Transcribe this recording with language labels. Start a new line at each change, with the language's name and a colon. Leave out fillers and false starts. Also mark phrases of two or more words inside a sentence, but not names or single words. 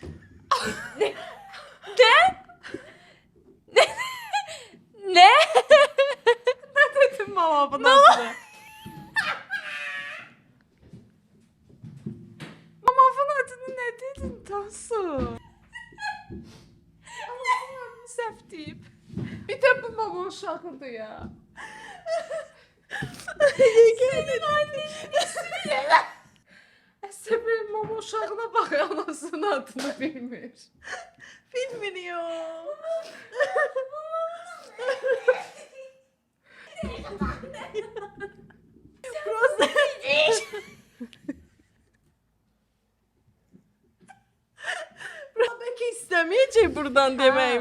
Turkish: Ne? Dedim mamamın adını. Mamamın adını ne dedin Tansu?
Azerbaijani: Mamamın adını səhv deyib.
Turkish: Bir də bu mama uşağıdır ya. Senin annenin ismi ne?
Azerbaijani: Əsəbim mama uşağına bax, anasının adını bilmir. Bilmir ya.
Russian: Просто
Turkish: Belki istemeyecek buradan demeyim.